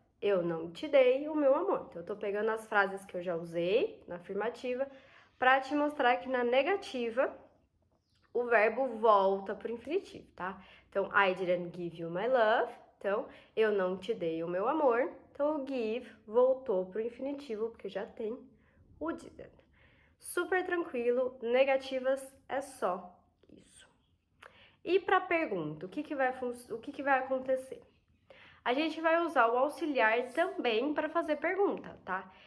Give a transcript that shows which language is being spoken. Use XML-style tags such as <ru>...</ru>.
<pt>eu não te dei o meu amor. Então, eu tô pegando as frases que eu já usei na afirmativa para te mostrar que na negativa o verbo volta pro infinitivo, tá?</pt> <en>Então, I didn't give you my love.</en> <pt>Então, eu não te dei o meu amor. Então, o give voltou pro infinitivo, porque já tem o didn't. Super tranquilo, negativas é só isso. E para a pergunta, o que vai acontecer? A gente vai usar o auxiliar também para fazer pergunta, tá?</pt>